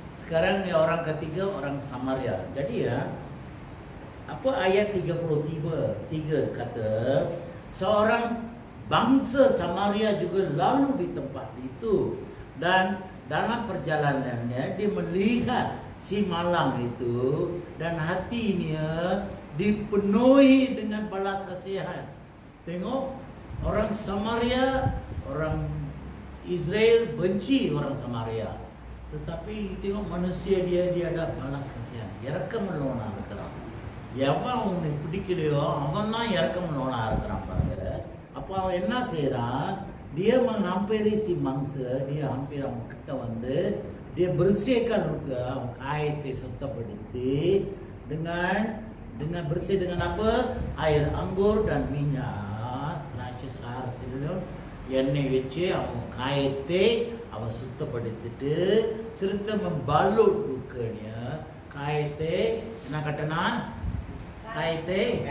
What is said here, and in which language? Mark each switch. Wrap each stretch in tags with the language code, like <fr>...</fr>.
<ms>Sekarang ni orang ketiga orang Samaria. Jadi ya, apa ayat 33 kata seorang bangsa Samaria juga lalu di tempat itu dan dalam perjalanannya dia melihat si malang itu dan hatinya dipenuhi dengan balas kasihan. Tengok, orang Samaria, orang Israel benci orang Samaria, tetapi tengok manusia dia ada balas kasihan,</ms> <ta>இரக்கமுள்ளவனா இருக்கிறான். எவன் அவனை பிடிக்கலையோ அவன் தான் இரக்கமுள்ளவனா இருக்கிறான் பாருங்க. அப்போ அவன் என்ன செய்யறான்,</ta> <ms>dia menghampiri si mangsa, dia hampir</ms> <ta>அவன் கிட்ட வந்து</ta> <ms>dia bersihkan luka,</ms> <ta>அவன் காயத்தை சுத்தப்படுத்தி</ta> <ms>dengan bersih dengan apa, air anggur dan minyak</ms> <ta>திராட்சை சாரத்திலும் எண்ணெய் வச்சு அவன் காயத்தை அவன் சுத்தப்படுத்திட்டு சிறுத்த</ta> <ms>membalut lukanya,</ms> <ta>காயத்தை என்ன கட்டனா, காயத்தை</ta>